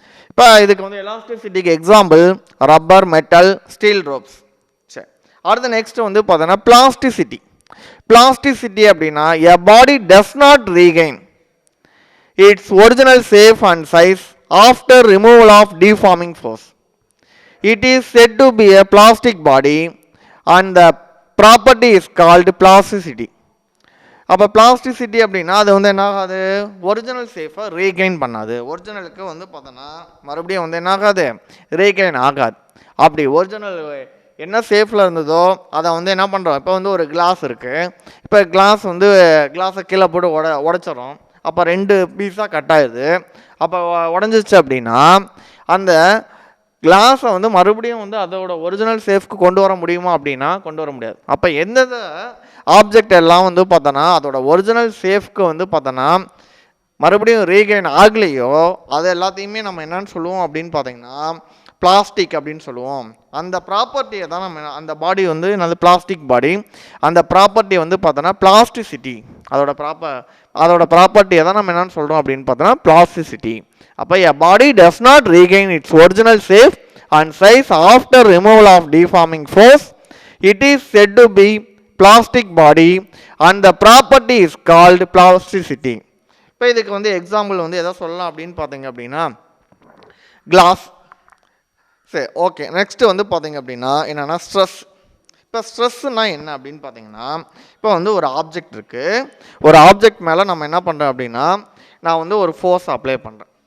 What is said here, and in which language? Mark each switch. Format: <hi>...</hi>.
<ta>இப்போ இதுக்கு வந்து எலாஸ்டிசிட்டிக்கு example rubber, metal, steel ropes. சரி, அடுத்த நெக்ஸ்ட் வந்து பார்த்தோன்னா பிளாஸ்டிசிட்டி. பிளாஸ்டிசிட்டி அப்படின்னா</ta> <en>A body does not regain its original shape and size after removal of deforming force. It is said to be a plastic body and the property is called plasticity.</en> <ta>அப்போ plasticity அப்படின்னா அது வந்து என்ன ஆகாது, original சேஃபை regain பண்ணாது. ஒரிஜினலுக்கு வந்து பார்த்தோன்னா மறுபடியும் வந்து என்ன ஆகாது, ரீகெயின் ஆகாது. அப்படி ஒரிஜினல் என்ன சேஃபில் இருந்ததோ அதை வந்து என்ன பண்ணுறோம், இப்போ வந்து ஒரு கிளாஸ் இருக்குது. இப்போ கிளாஸை கீழே போட்டு உடைச்சிடறோம். அப்போ 2 பீஸாக கட் ஆயிடுது. அப்போ உடஞ்சிச்சு அப்படின்னா அந்த கிளாஸை வந்து மறுபடியும் வந்து அதோட ஒரிஜினல் சேஃப்க்கு கொண்டு வர முடியுமா அப்படின்னா கொண்டு வர முடியாது. அப்போ எந்தெந்த ஆப்ஜெக்ட் எல்லாம் வந்து பார்த்தோன்னா அதோட ஒரிஜினல் சேஃப்க்கு வந்து பார்த்தோன்னா மறுபடியும் ரீகெயின் ஆகலையோ அது எல்லாத்தையுமே நம்ம என்னன்னு சொல்லுவோம் அப்படின்னு பார்த்தீங்கன்னா பிளாஸ்டிக் அப்படின்னு சொல்லுவோம். அந்த ப்ராப்பர்ட்டியை தான் நம்ம அந்த பாடி வந்து அந்த பிளாஸ்டிக் பாடி, அந்த ப்ராப்பர்ட்டியை வந்து பார்த்தோன்னா பிளாஸ்டிசிட்டி, அதோட ப்ராப்பர்ட்டியை தான் நம்ம என்னன்னு சொல்கிறோம் அப்படின்னு பார்த்தோன்னா பிளாஸ்டிசிட்டி.</ta> <en>அப்போ a body does not regain its original shape and size after removal of deforming force. It is said to be plastic body and the property is called plasticity.</en> <ta>இப்போ இதுக்கு வந்து எக்ஸாம்பிள் வந்து எதை சொல்லலாம் அப்படின்னு பார்த்தீங்க அப்படின்னா கிளாஸ். சரி, ஓகே. நெக்ஸ்ட் வந்து பார்த்தீங்க அப்படின்னா என்னென்னா ஸ்ட்ரெஸ். இப்போ ஸ்ட்ரெஸ்ஸுனா என்ன அப்படின்னு பார்த்தீங்கன்னா இப்போ வந்து ஒரு ஆப்ஜெக்ட் இருக்குது. ஒரு ஆப்ஜெக்ட் மேலே நம்ம என்ன பண்ணுறோம் அப்படின்னா நான் வந்து ஒரு ஃபோர்ஸ் அப்ளை பண்ணுறேன்.</ta>